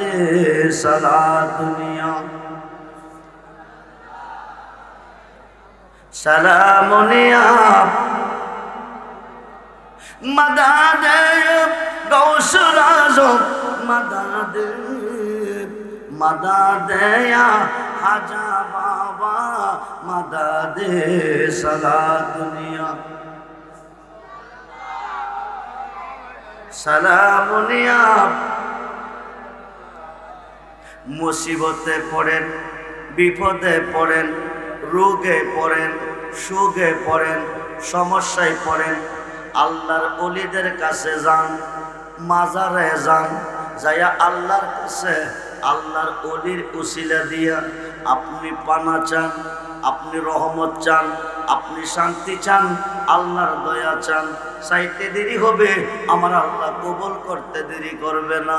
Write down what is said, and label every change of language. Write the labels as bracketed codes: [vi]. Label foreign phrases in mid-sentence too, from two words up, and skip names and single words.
[bn] সলাতুনিয়া সলামুনিয়া মদদ গৌসুল আজম মদদ মদদ ইয়া হাজা বাবা মদদ। সলাতুনিয়া সলামুনিয়া মুসিবতে পড়েন, বিপদে পড়েন, রোগে পড়েন, শোকে পড়েন, সমস্যায় পড়েন, আল্লাহর ওলিদের काছে যান, মাজারে যান, যায়া আল্লাহর কাছে আল্লাহর ওলির উসিলা দিয়া আপনি পানা চান, আপনি রহমত চান, আপনি শান্তি চান, আল্লাহর দয়া চান। চাইতে দেরি হবে, আমার আল্লাহ কবুল করতে দেরি করবে না।